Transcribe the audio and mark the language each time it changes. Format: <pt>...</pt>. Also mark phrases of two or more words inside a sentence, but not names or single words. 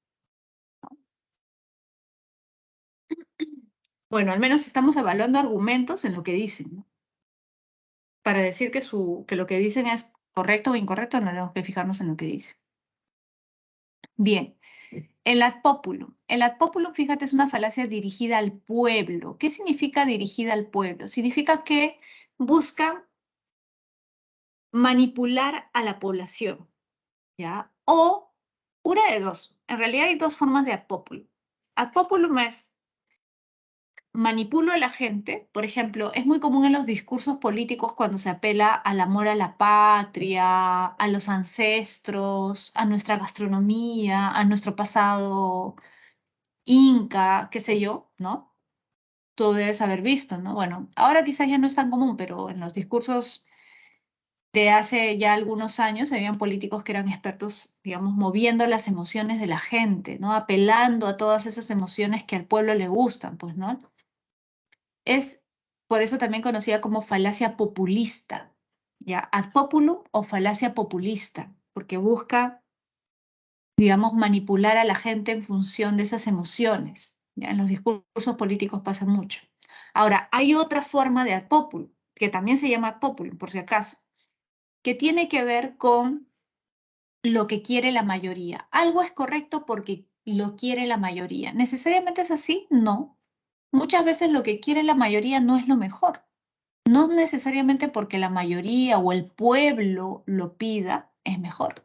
<es>Bueno, al menos estamos evaluando argumentos en lo que dicen, ¿no? Para decir que lo que dicen es correcto o incorrecto, no tenemos que fijarnos en lo que dicen. Bien, el ad populum. El</es> <la>ad populum,</la> <es>fíjate, es una falacia dirigida al pueblo. ¿Qué significa dirigida al pueblo? Significa que busca manipular a la población, ¿ya? O una de dos. En realidad hay dos formas de</es> <la>ad populum. Ad populum</la> <es>es manipulo a la gente. Por ejemplo, es muy común en los discursos políticos cuando se apela al amor a la patria, a los ancestros, a nuestra gastronomía, a nuestro pasado inca, qué sé yo, ¿no? Tú debes haber visto, ¿no? Bueno, ahora quizás ya no es tan común, pero en los discursos de hace ya algunos años habían políticos que eran expertos, digamos, moviendo las emociones de la gente, ¿no? Apelando a todas esas emociones que al pueblo le gustan, pues, ¿no? Es por eso también conocida como falacia populista, ¿ya?</es> <la>Ad populum</la> <es>o falacia populista, porque busca, digamos, manipular a la gente en función de esas emociones, ¿ya? En los discursos políticos pasa mucho. Ahora, hay otra forma de</es> <la>ad populum,</la> <es>que también se llama</es> <la>ad populum,</la> <es>por si acaso, que tiene que ver con lo que quiere la mayoría. Algo es correcto porque lo quiere la mayoría. ¿Necesariamente es así? No. Muchas veces lo que quiere la mayoría no es lo mejor. No necesariamente porque la mayoría o el pueblo lo pida es mejor.</es>